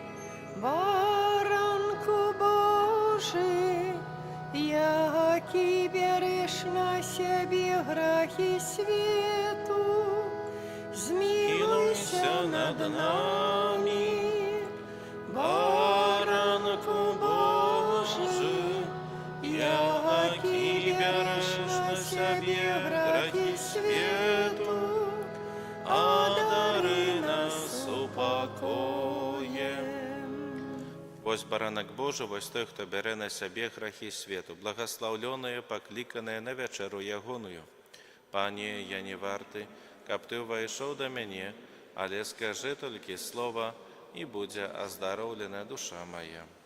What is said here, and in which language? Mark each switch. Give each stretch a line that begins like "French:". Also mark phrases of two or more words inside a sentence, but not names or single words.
Ukrainian: Баранку Божий, який береш на себе грахи свету, змилуйся над нами. Баранку Божий, який береш на себе грахи свету, одари нас упокоєм.
Belarusian: Вось баранок Божий, вось той, хто бере на себе грахи свету,
Russian: благословленные, покликанные
Belarusian: на вечеру ягоную. Пане, я не варты, каб Ты увайшов до мене, але скажи тільки слово, і буде оздоровлена душа моя.